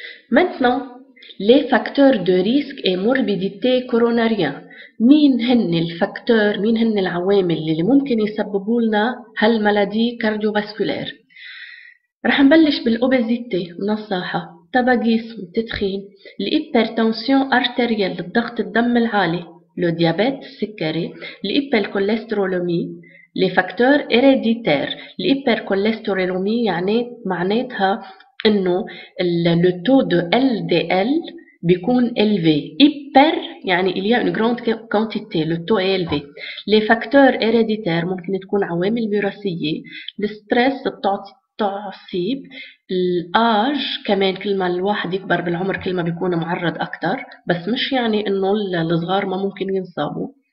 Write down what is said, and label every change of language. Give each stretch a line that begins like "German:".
French: Maintenant, les facteurs de risque et morbidité coronarien.
Arabic: مين هن العوامل اللي ممكن يسببوا لنا هالمالادي كارديوفاسكولير؟ رح نبلش بالأوبيزيتي نصاحة، تباغيسم التدخين، الهيبرتنسيون ارتريال الضغط الدم العالي، لو ديابيت السكري، الهيبركوليسترولومي، لي فاكتور هيريديتير. الهيبركوليسترولومي يعني معناتها انه لو تو دو LDL بيكون élevé.
French: hyper يعني il y a une grande quantité, le taux est élevé. les facteurs héréditaires ممكن تكون عوامل وراثية.
Arabic: الستريس التعصيب، الآج كمان كل ما الواحد يكبر بالعمر كل ما بيكون معرض أكتر، بس مش يعني إنه الصغار ما ممكن ينصابوا.